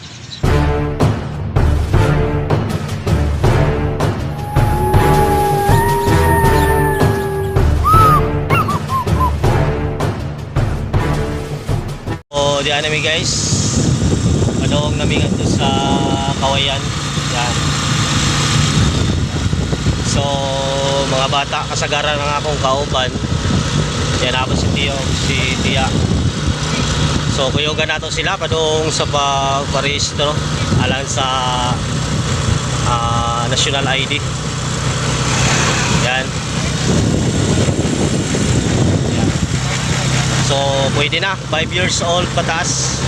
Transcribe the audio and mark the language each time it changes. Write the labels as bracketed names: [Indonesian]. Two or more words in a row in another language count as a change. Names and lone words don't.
[Filipino] So diyan namin guys. Padong namin ito sa Kawayan. Yan. [Cebuano] So mga bata kasagaran ng akong kauban. Yan ako si Tio, si Tia. So kuyogan nato sila padung sa pagparehistro alang sa National ID. Yan. So pwede na 5 [English] years old [Cebuano] pataas.